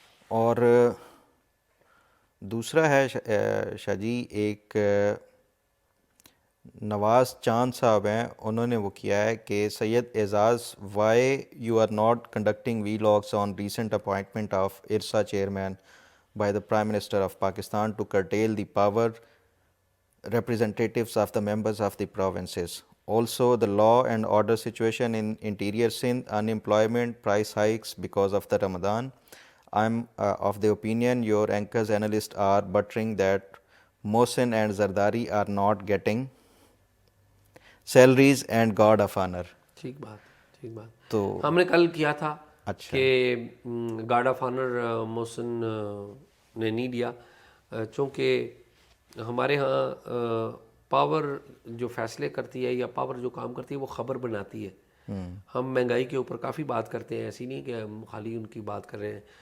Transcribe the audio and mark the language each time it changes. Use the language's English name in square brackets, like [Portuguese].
[Urdu] اور دوسرا ہے شاہ جی، ایک نواز چاند صاحب ہیں، انہوں نے وہ کیا ہے کہ [English] Syed Aizaz why you are not conducting vlogs on recent appointment of IRSA chairman by the prime minister of Pakistan to curtail the power representatives of the members of the provinces. Also, the law and order situation in interior Sindh, unemployment, price hikes because of the Ramadan. I'm of the opinion your anchors analysts are buttering that Mohsin and Zardari are not getting salaries and guard of honor. [Urdu] ٹھیک بات، ٹھیک بات. تو ہم نے کل کیا تھا اچھا کہ گارڈ آف آنر محسن نے نہیں دیا، چونکہ ہمارے ہاں پاور جو فیصلے کرتی ہے یا پاور جو کام کرتی ہے وہ خبر بناتی ہے. ہم مہنگائی کے اوپر کافی بات کرتے ہیں، ایسی نہیں کہ ہم خالی ان کی بات کر رہے ہیں.